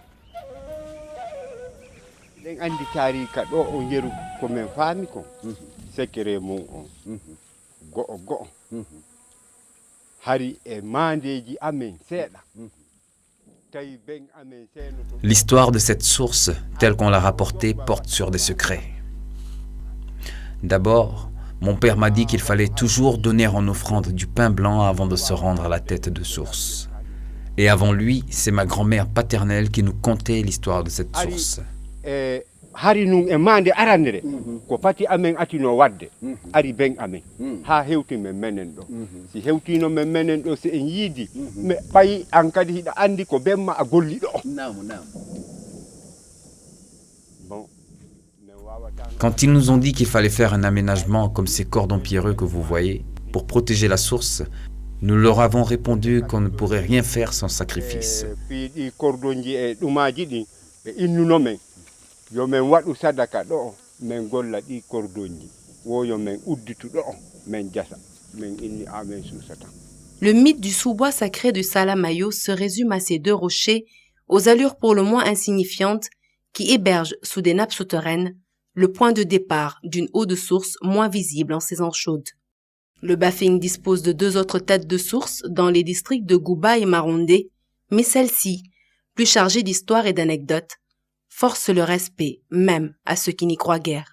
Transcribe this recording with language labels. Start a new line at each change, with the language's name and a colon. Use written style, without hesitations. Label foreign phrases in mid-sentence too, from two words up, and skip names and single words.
French: L'histoire de cette source, telle qu'on l'a rapportée, porte sur des secrets. D'abord, mon père m'a dit qu'il fallait toujours donner en offrande du pain blanc avant de se rendre à la tête de source. Et avant lui, c'est ma grand-mère paternelle qui nous contait l'histoire de cette source.
Fula: Hari nun e mande arandere ko pati amen atino wadde ari ben amen ha hewti men menen do si hewtino men menen do se en yidi me payi an kadi hida andi ko bemma a golli do.
French: Quand ils nous ont dit qu'il fallait faire un aménagement comme ces cordons pierreux que vous voyez pour protéger la source, nous leur avons répondu qu'on ne pourrait rien faire sans sacrifice.
Fula: Yo men wadu sadaka do men golla di cordonji wo yo men udditu do men jassa men inni amen susata.
French: Le mythe du sous-bois sacré du Salamayo se résume à ces deux rochers aux allures pour le moins insignifiantes qui hébergent sous des nappes souterraines le point de départ d'une eau de source moins visible en saison chaude. Le Bafing dispose de deux autres têtes de source dans les districts de Gouba et Marondé, mais celle-ci, plus chargée d'histoire et d'anecdotes, force le respect, même à ceux qui n'y croient guère.